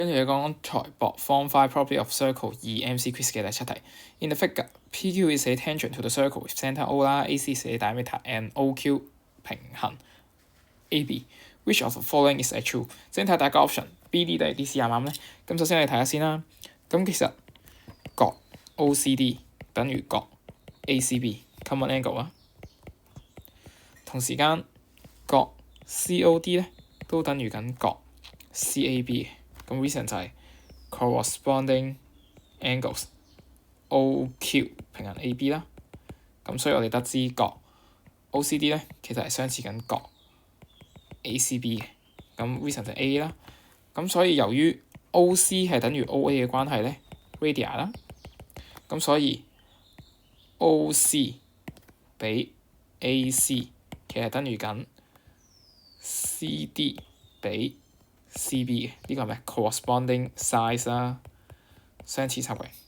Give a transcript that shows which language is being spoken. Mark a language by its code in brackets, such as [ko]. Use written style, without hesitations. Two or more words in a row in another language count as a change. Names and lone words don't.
[yue] 跟住講財博 [en] Form 5 Property of Circle 2 MC Quiz [yue] 嘅第 7題。 [en] In the figure, PQ is a tangent to the circle with centre O 啦，AC is a diameter and OQ 平行 AB。Which of the following is a true？ [yue] 先睇第一個 option，BD 定係 DC 啱唔啱咧？咁首先你睇下先啦。咁其實角 OCD 等於角 ACB， [en] common angle [yue] 啊。同時間角 COD 咧都等於緊角 CAB 嘅。咁 reason 就係 [en] corresponding angles [yue] OQ 平行 AB 啦。咁所以我哋得知角 OCD 咧其實係相似緊角 ACB 嘅。咁 reason 就係 A 啦。咁所以由於 OC 係等於 OA 嘅關係咧 radii 啦。咁所以 OC 比 AC 其實等於緊 CD 比 CB 嘅，呢個係咩 [en] corresponding size [yue] 啦，相似三角形。